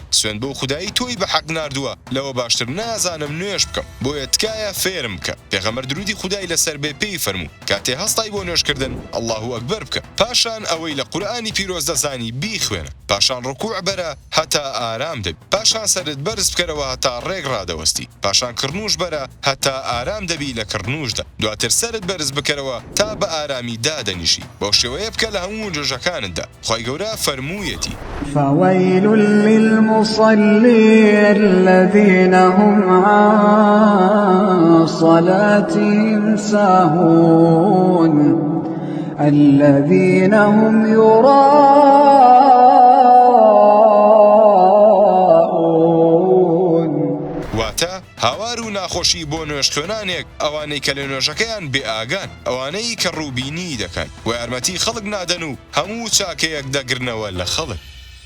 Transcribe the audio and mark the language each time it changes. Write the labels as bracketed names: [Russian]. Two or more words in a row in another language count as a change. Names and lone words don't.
[Central Kurdish] سوێن بۆ خودایی تۆی بە حەق ناردووە لەوە باشتر نازانم نوێژ بکەم بۆیە تکایە فێرم بکە پێغەمبەر درودی خودای لەسەر بێ پێی فەرموو کاتێ هەستای بۆ نوێژکردن ئەڵڵاهو ئەکبەر بکە پاشان ئەوەی لە قورئانی پیرۆز دەزانی بیخوێنە پاشان ڕکوع بەرە هەتا ئارام دەبی پاشان سەرت بەرز بکەرەوە هەتا ڕێک ڕادەوەستی پاشان کڕنوش بەرە هەتا ئارام دەبی لە کڕنوشدا دواتر سەرت بەرز بکەرەوە تا بە ئارامی دادەنیشی بۆ شێوەیە بکە لە هەموو نوێژەکانتدا خوای گەورە فەرموویەتی [Arabic] فويل للمصلين الذين هم عن صلاتهم ساهون الذين هم يراءون [Central Kurdish] واتە هاوار و ناخۆشی بۆ نوێژ خوێنانێک ئەوانەی کە لە نوێژەکەیان بێئاگان ئەوانەی کە ڕووبینی دەکەن و یارمەتی خەڵک نادەن و هەموو چاکەیەک دەگرنەوە لە خەڵک